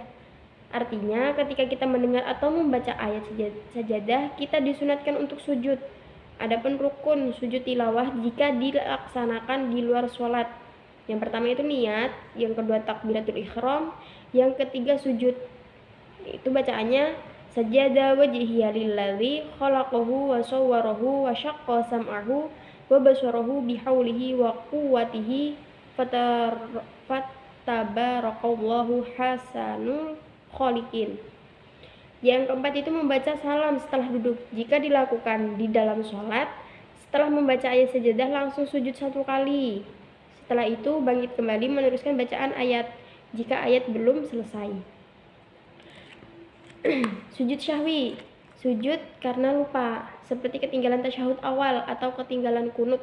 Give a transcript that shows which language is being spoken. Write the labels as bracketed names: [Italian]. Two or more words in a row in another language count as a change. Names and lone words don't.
[Indonesian] Artinya ketika kita mendengar atau membaca ayat sajadah, kita disunatkan untuk sujud. Adapun rukun sujud tilawah jika dilaksanakan di luar sholat. Yang pertama itu niat, yang kedua takbiratul ihram, yang ketiga sujud. Itu bacaannya [Arabic] سجد وجهي للذي خلقه وصوره وشق سمعه وبصره بحوله وقوته فتبارك الله أحسن الخالقين. [Indonesian] Yang keempat itu membaca salam setelah duduk. Jika dilakukan di dalam sholat, setelah membaca ayat sajadah langsung sujud 1 kali. Setelah itu bangkit kembali meneruskan bacaan ayat jika ayat belum selesai. Sujud syahwi, sujud karena lupa, seperti ketinggalan tasyahud awal atau ketinggalan kunut.